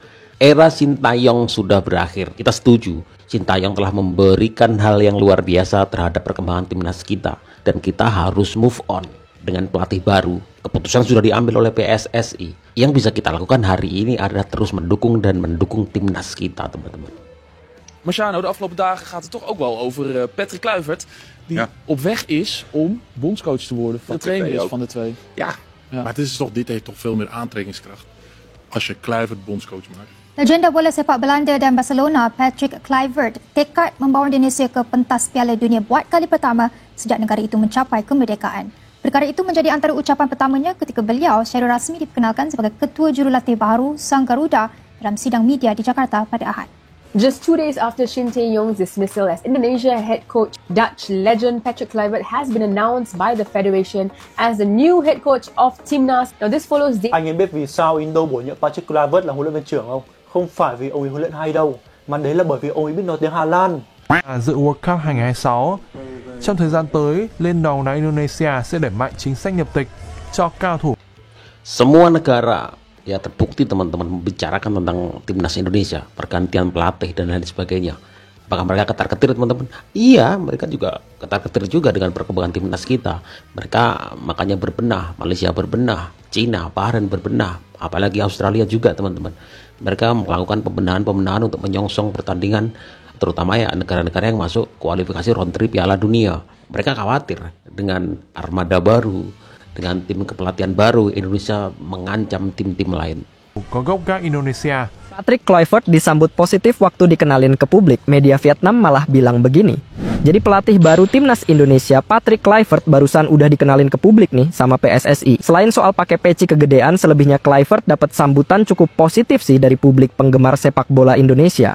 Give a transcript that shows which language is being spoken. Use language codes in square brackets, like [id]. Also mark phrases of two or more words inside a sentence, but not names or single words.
[id] Era Sintayong sudah berakhir. Kita setuju. Sintayong telah memberikan hal yang luar biasa terhadap perkembangan Timnas kita, dan kita harus [en] move on. [id] Dengan pelatih baru, keputusan sudah diambil oleh PSSI. Yang bisa kita lakukan hari ini adalah terus mendukung Timnas kita, teman-teman. [nl] Marciano, de afgelopen dagen gaat het toch ook wel over Patrick Kluivert. Die op weg is om bondscoach te worden. De trainer is van de twee. Ja, maar dit heeft toch veel meer aantrekkingskracht. Als je Kluivert bondscoach maakt. [ms] Legenda bola sepak Belanda dan Barcelona, Patrick Kluivert, tekad membawa Indonesia ke pentas Piala Dunia buat kali pertama sejak negara itu mencapai kemerdekaan. Perkara itu menjadi antara ucapan pertamanya ketika beliau secara rasmi diperkenalkan sebagai Ketua Jurulatih baru Sang Garuda dalam sidang media di Jakarta pada Ahad. [en] Just 2 days after Shin Tae-yong's dismissal as Indonesia head coach, Dutch legend Patrick Kluivert has been announced by the federation as the new head coach of Timnas. Now this follows the... [vi] Anh em biết vì sao Indo bổ nhiệm Patrick Kluivert là huấn luyện viên trưởng không? Không phải vì ông ấy huấn luyện hay đâu, mà đấy là bởi vì ông ấy biết nói tiếng Hà Lan. Dự World Cup 2026, trong thời gian tới, Liên đoàn bóng đá Indonesia sẽ đẩy mạnh chính sách nhập tịch cho cao thủ. [id] Semua negara ya terbukti teman-teman membicarakan tentang Timnas Indonesia, pergantian pelatih dan lain sebagainya. Apakah mereka ketar-ketir, teman-teman? Iya, mereka juga ketar-ketir juga dengan perkembangan Timnas kita. Mereka makanya berbenah, Malaysia berbenah, Cina, Bahrain berbenah, apalagi Australia juga, teman-teman. Mereka melakukan pembenahan untuk menyongsong pertandingan, terutama ya negara-negara yang masuk kualifikasi round 3 Piala Dunia. Mereka khawatir dengan armada baru, dengan tim kepelatihan baru, Indonesia mengancam tim-tim lain. [vi] Có gốc gác Indonesia. [id] Patrick Kluivert disambut positif waktu dikenalin ke publik. Media Vietnam malah bilang begini. Jadi pelatih baru Timnas Indonesia, Patrick Kluivert, barusan udah dikenalin ke publik nih sama PSSI. Selain soal pakai peci kegedean, selebihnya Kluivert dapat sambutan cukup positif sih dari publik penggemar sepak bola Indonesia.